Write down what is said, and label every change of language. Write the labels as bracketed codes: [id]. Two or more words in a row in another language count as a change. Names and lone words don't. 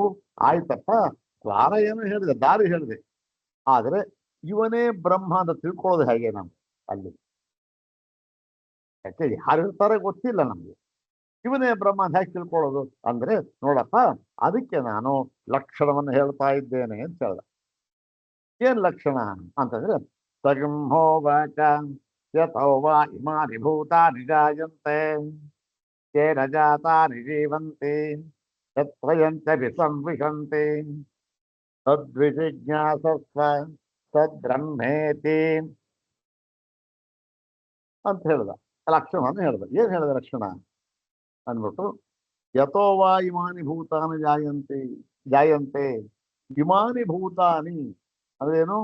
[kn] ಆಯ್ತಪ್ಪ ದ್ವಾರ ಏನು ಹೇಳಿದೆ, ದಾರಿ ಹೇಳಿದೆ, ಆದ್ರೆ ಇವನೇ ಬ್ರಹ್ಮ ಅಂತ ತಿಳ್ಕೊಳ್ಳೋದು ಹೇಗೆ ನಾವು ಅಲ್ಲಿ? ಯಾಕೆ ಯಾರು ಇರ್ತಾರೆ ಗೊತ್ತಿಲ್ಲ ನಮ್ಗೆ. ಇವನೇ ಬ್ರಹ್ಮ ಅಂತ ಹೇಗೆ ತಿಳ್ಕೊಳ್ಳೋದು ಅಂದ್ರೆ, ನೋಡಪ್ಪ ಅದಕ್ಕೆ ನಾನು ಲಕ್ಷಣವನ್ನು ಹೇಳ್ತಾ ಇದ್ದೇನೆ ಅಂತ ಹೇಳ್ದ. ಏನ್ ಲಕ್ಷಣ ಅಂತಂದ್ರೆ, [sa] ಸಗಂಹೋವಾಚ ಯತೋ ವಾ ಇಮಾನಿ ಭೂತಾನಿ ಜಾಯಂತೆ ತೇನ ಜಾತಾನಿ ಜೀವಂತಿ ತತ್ವಯಂಚ ವಿಸಂವಿಶಂತಿ ತದ್ವಿಜಿಜ್ಞಾಸಸ್ವ ತದ್ಬ್ರಹ್ಮೇತಿ [kn] ಅಂತ ಹೇಳ್ದ. ಲಕ್ಷಣವನ್ನು ಹೇಳ್ದ. ಏನ್ ಹೇಳ್ದ ಲಕ್ಷಣ ಅಂದ್ಬಿಟ್ಟು, [sa] ಯತೋ ವಾ ಇಮಾನಿ ಭೂತಾನಿ ಜಾಯಂತೆ ಇಮಾನಿ ಭೂತಾನಿ ಅಂದ್ರೇನು?